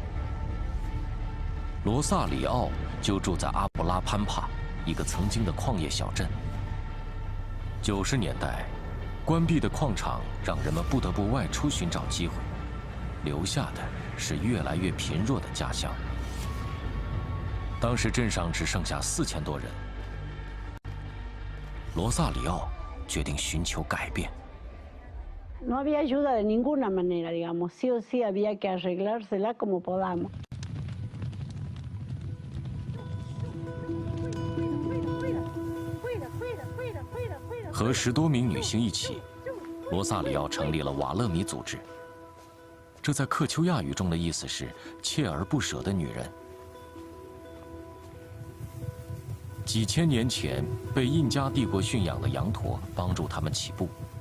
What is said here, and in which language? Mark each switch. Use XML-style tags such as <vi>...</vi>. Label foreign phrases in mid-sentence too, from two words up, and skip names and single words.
<zh>罗萨里奥就住在阿布拉潘帕，一个曾经的矿业小镇。90年代，关闭的矿场让人们不得不外出寻找机会，留下的是越来越贫弱的家乡。当时镇上只剩下4000多人。罗萨里奥决定寻求改变。</zh> <es>No había ayuda de ninguna manera, digamos, sí o sí había que arreglársela como podamos.</es> <zh>和10多名女性一起，罗萨里奥成立了瓦勒米组织。这在克丘亚语中的意思是锲而不舍的女人。几千年前被印加帝国驯养的羊驼帮助他们起步。</zh>